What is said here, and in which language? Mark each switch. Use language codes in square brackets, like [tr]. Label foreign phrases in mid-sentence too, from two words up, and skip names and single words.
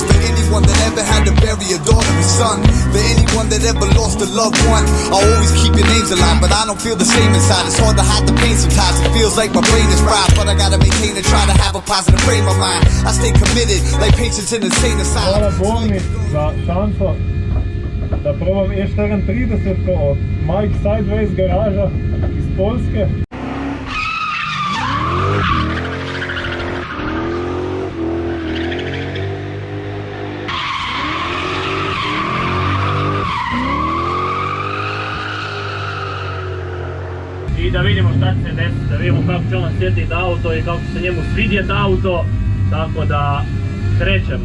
[en] For anyone that ever had to bury a daughter or son. For anyone that ever lost a loved one. I'll always keep your names alive, but I don't feel the same inside. It's hard to hide the pain sometimes. It feels like my brain is fried, but I gotta maintain and try to have a positive frame of mind. I stay committed like patients in insane asylum. [bs] Hvala Borni za šanso, da probam E34 od Mike Sideways garaža iz Poljske. I da vidimo šta će se desiti, da vidimo kako će on osjetiti auto i kako će se njemu svidjeti auto, tako da krećemo.